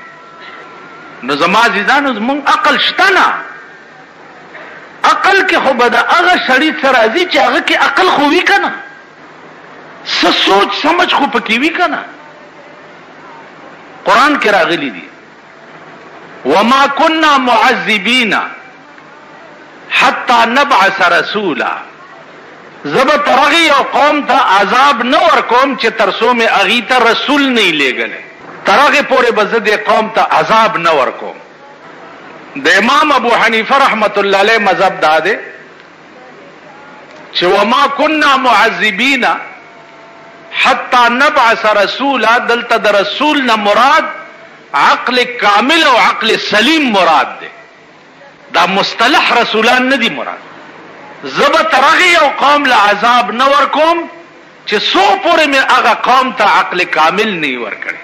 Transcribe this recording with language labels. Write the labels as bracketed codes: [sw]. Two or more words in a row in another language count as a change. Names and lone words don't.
[ps] نو زما عزیزانو زمونږ عقل شته نه. عقل کې خو به د هغه سړي څه راځي چې هغه کې عقل خو وي که نه څه سوچ سمج خو پکې وي که نه. قرآن کې راغلی دي [ar] وما كنا معذبین حتی نبعث رسولا. [ps] زبا ترغی یو قوم ته عذاب نه ورکوم چې تر څو مې هغې ته رسول نه یې لیږلی. ترغې پورې به زه دې قوم ته عذاب نه ورکوم. د امام ابو حنیفه رحمت الله علیه مذهب دا دی چې [ar] وما كنا معذبین حتی نبعث رسولا. [ps] دلته د رسول نه مراد عقل کامل او عقل سلیم مراد دی. دا مصطلح رسولان نه دی مراد. زبا ترغی یو قوم له عذاب نه ورکوم چې څو پورې مې هغه قوم ته عقل کامل نه یې ورکړی.